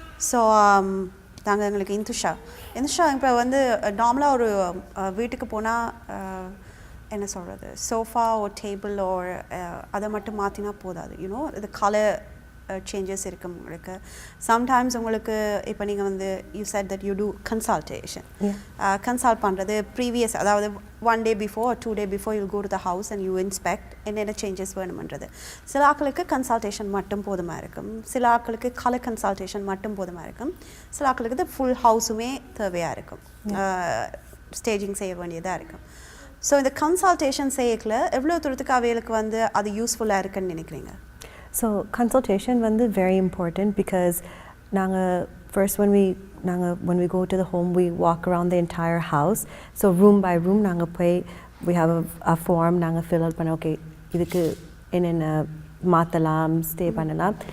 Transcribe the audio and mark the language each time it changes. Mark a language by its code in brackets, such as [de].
[ta] So நாங்கள் எங்களுக்கு இந்துஷா இப்போ வந்து நார்மலாக ஒரு வீட்டுக்கு போனால் என்ன சொல்கிறது, சோஃபா ஒரு டேபிள் ஒரு அதை மட்டும் மாற்றினா போதாது. யூனோ இது கலர் சேஞ்சஸ் இருக்கு உங்களுக்கு. சம்டைம்ஸ் உங்களுக்கு இப்போ நீங்கள் வந்து [en] You said that you do consultation. Consult பண்ணுறது previous, அதாவது 1 day before or 2 days before you'll go to the house and you inspect [ta] என்னென்ன சேஞ்சஸ் வேணுமன்றது. சில ஆட்களுக்கு கன்சல்டேஷன் மட்டும் போதுமாக இருக்கும், சில ஆட்களுக்கு கலர் கன்சல்டேஷன் மட்டும் போதுமாக இருக்கும், சில ஆட்களுக்கு இது ஃபுல் ஹவுஸுமே தேவையாக இருக்கும், ஸ்டேஜிங் செய்ய வேண்டியதாக இருக்கும். ஸோ இந்த கன்சல்டேஷன் செய்யக்கல எவ்வளோ தூரத்துக்கு அவைகளுக்கு வந்து அது யூஸ்ஃபுல்லாக இருக்குன்னு நினைக்கிறீங்க? [en] So consultation வந்து very important because first when we go to the home we walk around the entire house. So room by room we have a form fill out பண்ண okay [ta] இதுக்கு என்னென்ன மாத்தலாம் [en] stay பண்ணலாம்.